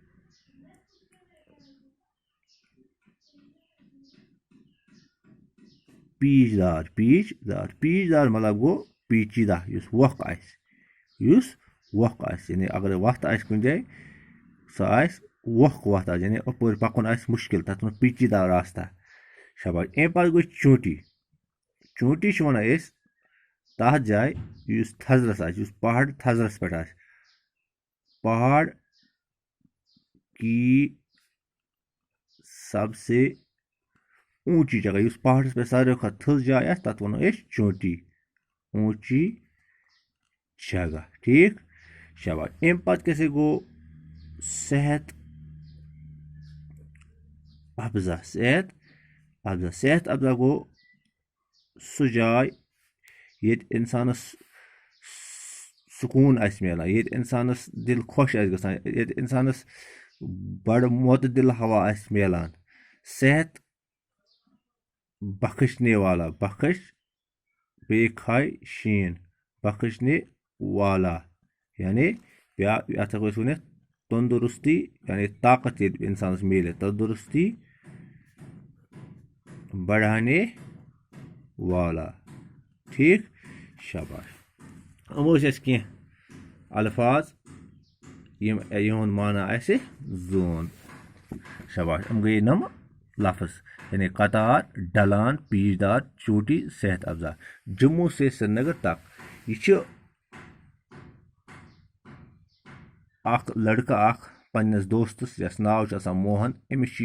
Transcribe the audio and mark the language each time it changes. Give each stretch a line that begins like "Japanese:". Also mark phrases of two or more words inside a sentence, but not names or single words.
Kashmiri: پیٖچ دار پیٖچ دار مطلب گوٚو پیچیدہ یُس وۄکھ آسہِ یعنی اگر وَتھ آسہِ کُنہِ جایہِ سۄ آسہِ وۄکھ وَتھ آسہِ یعنی اَپٲرۍ پَکُن آسہِ مُشکِل تَتھ وَنو
Urdu: پیچیدہ راستہ
Kashmiri: شاباش اَمہِ پَتہٕ گوٚو چوٗنٛٹی چھِ وَنان أسۍ تَتھ جایہِ یُس تھزرَس آسہِ یُس پہاڑ تھزرَس پٮ۪ٹھ آسہِ پہاڑ
Urdu: کی سب سے اونچی جگہ
Kashmiri: یُس پہاڑس پٮ۪ٹھ ساروی کھۄتہٕ تھٔز جاے آسہِ تَتھ وَنو أسۍ چوٗنٛٹی
Urdu: اونچی جگہ
Kashmiri: ٹھیٖک شاباش اَمہِ پتہٕ کیٛاہ سا گوٚو صحت افزا گوٚو سُہ جاے ییٚتہِ اِنسانس سکوٗن آسہِ مِلان ییٚتہِ اِنسانس دِل خۄش آسہِ گژھان ییٚتہِ اِنسانس بڑٕ معتدِل ہوا آسہِ مِلان صحت
Urdu: بخشنے والا
Kashmiri: بخش بیٚیہِ کھاے شیٖن
Urdu: بخشنے والا
Kashmiri: یعنی بیٛاکھ یَتھ ہٮ۪کو أسۍ ؤنِتھ تندرستی یعنی طاقت ییٚلہِ اِنسانس میلہِ تندرستی
Urdu: بڑھانے والا
Kashmiri: ٹھیٖک شاباش یِم ٲسۍ اَسہِ کینٛہہ الفاظ یِم یِہُنٛد معنا آسہِ زون شاباش یِم گٔے نَم لفظ یعنی
Urdu: قطار ڈلان پیچ دار چوٹی صحت افزا جموں سے سرینگر تک
Kashmiri: یہِ چھُ اکھ لڑکہٕ اکھ پننِس دوستس یس ناو چھُ آسان موہن أمِس چھُ